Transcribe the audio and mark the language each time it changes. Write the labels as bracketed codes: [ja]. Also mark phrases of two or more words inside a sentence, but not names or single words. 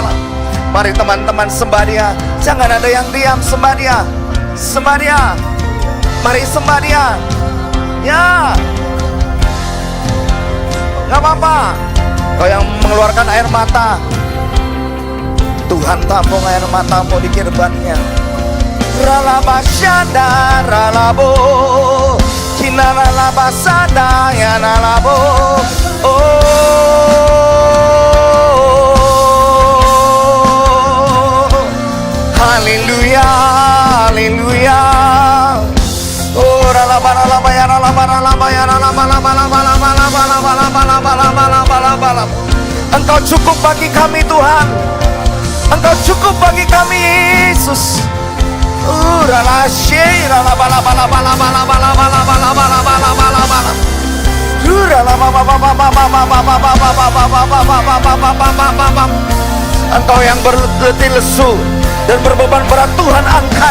[id] Mari teman-teman sembah Dia. Jangan ada yang diam, sembah Dia. Sembah Dia. Mari sembah Dia. Ya. Gak apa-apa. Kau yang mengeluarkan air mata, Tuhan tampung air matamu di kirbannya. Ralaba syada ralabo, kina ralaba sada ya ralabo. Oh, haleluya, haleluya. Oh, ralaba ralaba ya ralaba ralaba ya ralaba ralaba ralaba ralaba ralaba ralaba ralaba ralaba. Engkau cukup bagi kami Tuhan. Engkau cukup bagi kami Yesus. Engkau yang berletih lesu dan berbeban berat, Tuhan angkat.